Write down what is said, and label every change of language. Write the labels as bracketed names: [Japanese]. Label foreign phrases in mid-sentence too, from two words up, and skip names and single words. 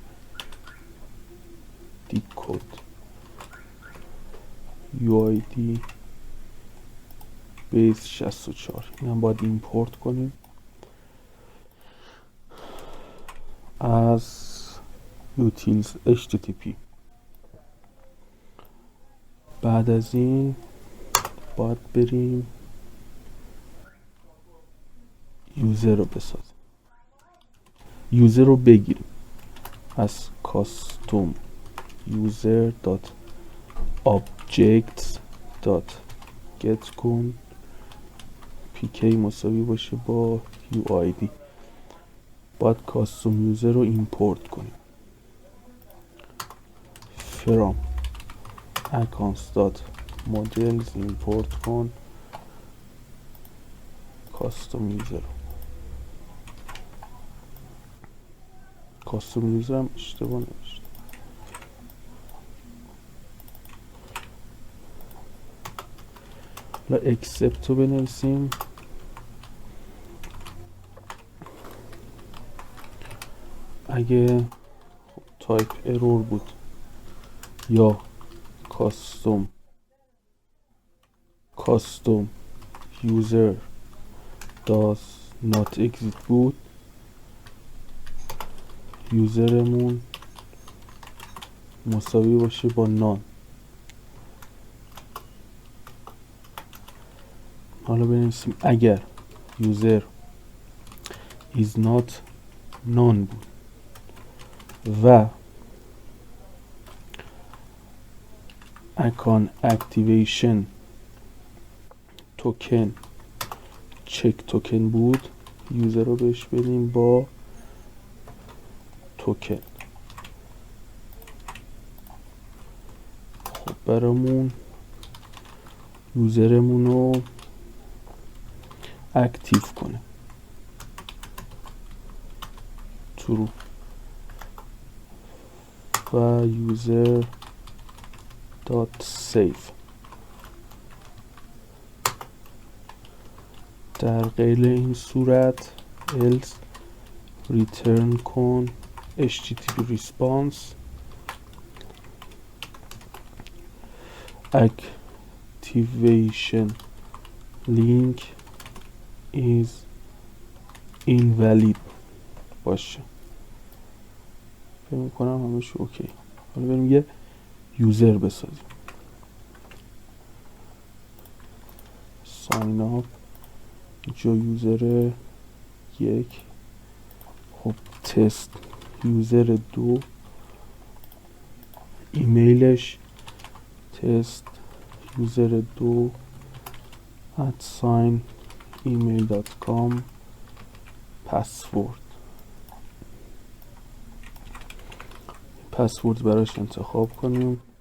[English] decode UID base 64 [Persian] این هم باید ایمپورت کنیم از [English] utils http. [Persian] بعد از این باید بریم یوزر رو بسازیم، یوزر رو بگیریم از [English] custom user objects get [Persian] کن pk مساوی باشه با uid. باید [English] custom user [Persian] رو ایمپورت کنیم [English] from accounts.models [Persian] ایمپورت کن [English] custom user. custom user [Persian] هم اشتباه نوشته. حالا accept رو بنویسیم. اگه [English] type error [Persian] بود یا [English] custom user does not exist [Persian] بود، یوزرمون مساوی باشه با نان. حالا بنویسیم اگر [English] user is not none [Persian] بود و [English] account activation token check token [Persian] بود، یوزر رو بهش بدیم با توکن. خب برامون یوزرمون رو اکتیو کنه true و [English] user dot save. [Persian] در غیر این صورت [English] else return [Persian] کن [English] http response activation link is invalid [Persian] باشه. فکر میکنم همش اوکی. حالا بریم یه یوزر بسازیم. [English] sign up [Persian] اینجا یوزر 1. خب [English] test user [Persian] 2 ایمیلش [English] test user [Persian] 2 @email.com پسورد براش انتخاب کنیم.